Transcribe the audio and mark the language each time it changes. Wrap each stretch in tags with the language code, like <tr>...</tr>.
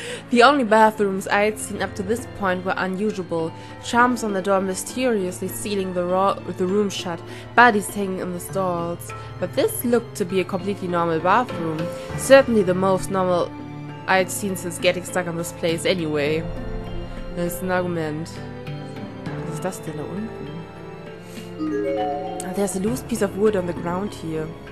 <en>The only bathrooms I'd seen up to this point were unusual. Charms on the door mysteriously sealing the room shut, bodies hanging in the stalls. But this looked to be a completely normal bathroom. Certainly the most normal I'd seen since getting stuck on this place anyway.</en> <de>Das ist ein Argument. Was ist das denn da unten?</de> <en>There's a loose piece of wood on the ground here.</en>